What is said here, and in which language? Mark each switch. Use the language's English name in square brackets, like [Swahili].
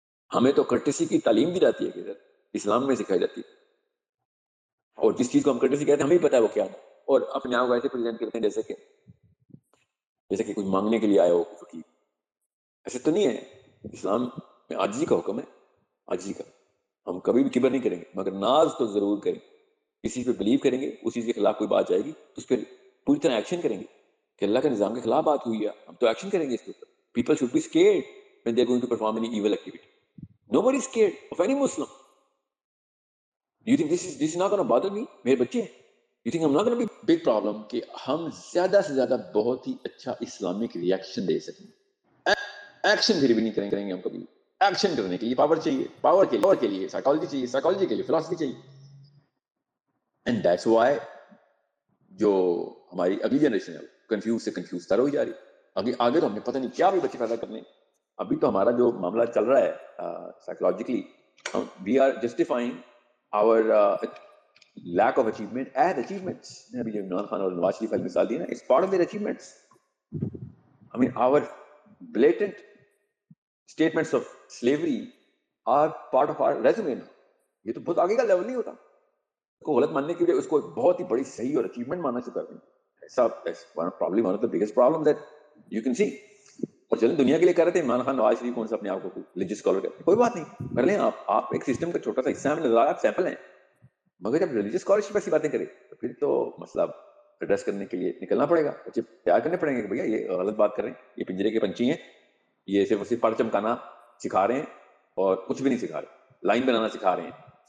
[Urdu] ہمیں تو کرٹسی کی تعلیم دی جاتی ہے کہ اسلام میں سکھائی جاتی ہے، اور جس چیز کو ہم کرٹسی کہتے ہیں ہمیں پتہ ہے وہ کیا ہے، اور اپنے آپ کو ایسے پریزنٹ کرتے ہیں جیسے کہ کچھ مانگنے کے لیے آئے ہو فقیر. ایسے تو نہیں ہے. اسلام میں عاجزی کا حکم ہے، عاجزی کا. ہم کبھی بھی کبر نہیں کریں گے، مگر ناز تو ضرور کریں. کسی پہ بلیو کریں گے، اس چیز کے خلاف کوئی بات جائے گی تو اس پہ پوری طرح ایکشن کریں گے کہ اللہ کے نظام کے خلاف بات ہوئی ہے، ہم تو ایکشن کریں گے اس کے اوپر. [English] People should be scared when they are going to perform any evil activity. Nobody is scared of any Muslim. You think this is not going to bother me? [Urdu] میرے بچے ہیں. [English] You think I'm not going to be big problem [Urdu] کہ ہم زیادہ سے زیادہ بہت ہی اچھا اسلامک ریئیکشن دے سکیں. ایکشن پھر بھی نہیں کریں گے ہم کبھی. ایکشن کرنے کے لیے پاور چاہیے، پاور کے لیے سائیکالوجی چاہیے، سائیکالوجی کے لیے فلاسفی چاہیے. [English] and that's why [Urdu] جو ہماری اگلی جنریشن ہے کنفیوز سے کنفیوز تر ہوئی جا رہی. آگے تو ہم نے پتہ نہیں کیا بھی بچے پیدا کرنے. ابھی تو ہمارا جو معاملہ چل رہا ہے psychologically, [English] We are justifying our lack of achievement as achievements. [Urdu] ابھی جو عمران خان اور نواز شریف والی مثال دی نا، [English] It's part of their achievements. I mean our blatant statements of slavery are part of our resume now. [Urdu] یہ تو بہت آگے کا لیول نہیں ہوتا. کو غلط ماننے کی وجہ اس کو ایک بہت ہی بڑی صحیح اور اچیومنٹ ماننا شروع کر دیں. ایسا [English] probably one of the biggest problems that you can see. [Urdu] اور چلیں دنیا کے لیے کر رہے تھے عمران خان نواز شریف کون سا اپنے آپ کو ریلیجیس اسکالر کہتے ہیں، کوئی بات نہیں کر لیں. آپ ایک سسٹم کا چھوٹا سا حصہ ہمیں نظر آ رہا ہے، آپ سیمپل ہیں. مگر جب ریلیجیس اسکالرشپ ایسی باتیں کرے تو پھر تو مسئلہ ایڈریس کرنے کے لیے نکلنا پڑے گا. بچے تیار کرنے پڑیں گے کہ بھیا یہ غلط بات کر رہے ہیں، یہ پنجرے کے پنچھی ہیں، یہ صرف پر چمکانا سکھا رہے ہیں اور کچھ بھی نہیں سکھا رہے، لائن بنانا سکھا رہے ہیں.